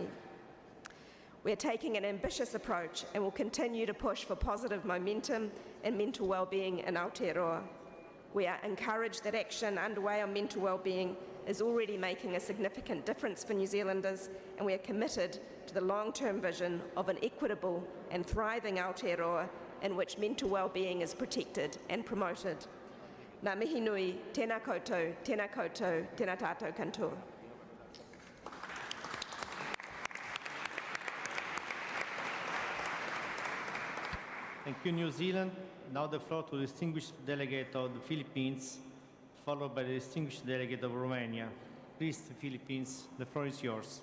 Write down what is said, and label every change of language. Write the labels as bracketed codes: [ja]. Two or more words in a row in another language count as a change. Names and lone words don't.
[en] We are taking an ambitious approach and will continue to push for positive momentum in mental well-being in Aotearoa. We are encouraged that action underway on mental well-being is already making a significant difference for New Zealanders, and we are committed to the long-term vision of an equitable and thriving Aotearoa in which mental well-being is protected and promoted. [mi] Ngā mihi nui, tēnā koutou, tēnā tātou katoa. [en] Thank you, New Zealand. Now the floor to the distinguished delegate of the Philippines, followed by the distinguished delegate of Romania. Please, the Philippines, the floor is yours.